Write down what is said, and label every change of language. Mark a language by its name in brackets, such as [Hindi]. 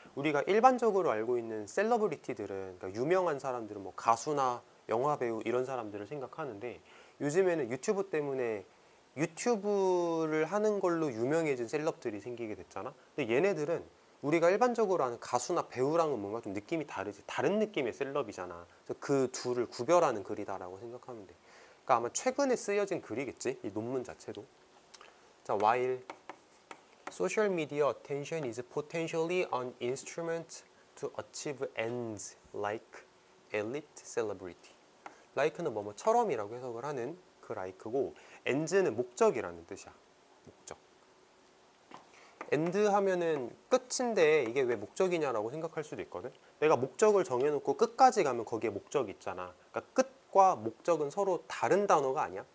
[Korean] 우리가 일반적으로 알고 있는 셀러브리티들은, 그러니까 유명한 사람들은 뭐 가수나 영화배우 이런 사람들을 생각하는데, 요즘에는 유튜브 때문에 유튜브를 하는 걸로 유명해진 셀럽들이 생기게 됐잖아. 근데 얘네들은 우리가 일반적으로 아는 가수나 배우랑은 뭔가 좀 느낌이 다르지. 다른 느낌의 셀럽이잖아. 그래서 그 둘을 구별하는 글이다라고 생각하면 돼. 그러니까 아마 최근에 쓰여진 글이겠지, 이 논문 자체도. [English] 자, while social media attention is potentially an instrument to achieve ends like elite celebrity. [Korean] like는 뭐뭐처럼이라고 해석을 하는 그 like고, ends는 목적이라는 뜻이야. 목적. end 하면은 끝인데 이게 왜 목적이냐라고 생각할 수도 있거든. 내가 목적을 정해놓고 끝까지 가면 거기에 목적이 있잖아. 그러니까 끝과 목적은 서로 다른 단어가 아니야.